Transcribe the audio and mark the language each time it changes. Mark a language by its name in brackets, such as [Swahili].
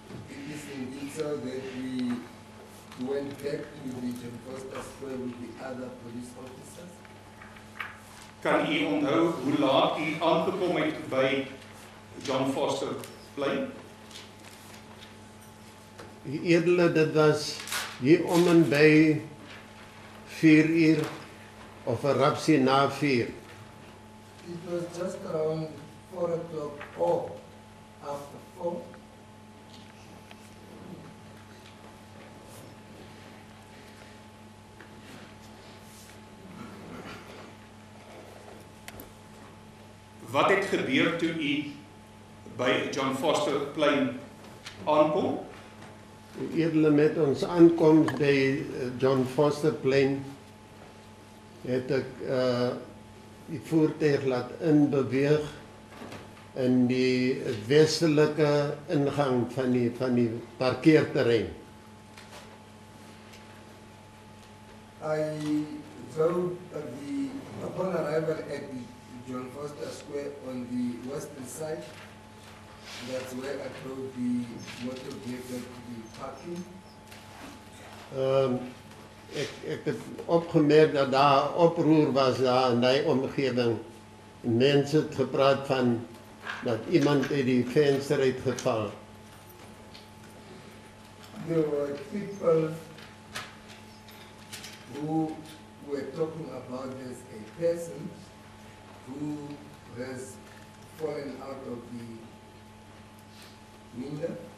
[English] It is indeed so that we went back to the John Foster Square with the other police officers. [Afrikaans] Kan u onthou hoe laat u aangekom het by John Foster Plein? U edele, dit was hier om en by 4 uur of 'n rapsie na 4. [English] It was just around 4:00 or after 4. [Afrikaans] Wat het gebeur toe u by John Foster Plein aankom? U edele, met ons aankoms by John Foster Plein, het ek die voertuig laat inbeweeg in die westelike ingang van die parkeerterrein. [English] I drove upon arrival at the John Foster Square on the western side. That's where I drove the motor vehicle to the parking. [Afrikaans] Ek het opgemerk dat daar oproer was daar in die omgewing. Mense het gepraat van dat iemand uit die venster uit geval. [English] There were people who were talking about there's a person who has fallen out of the window.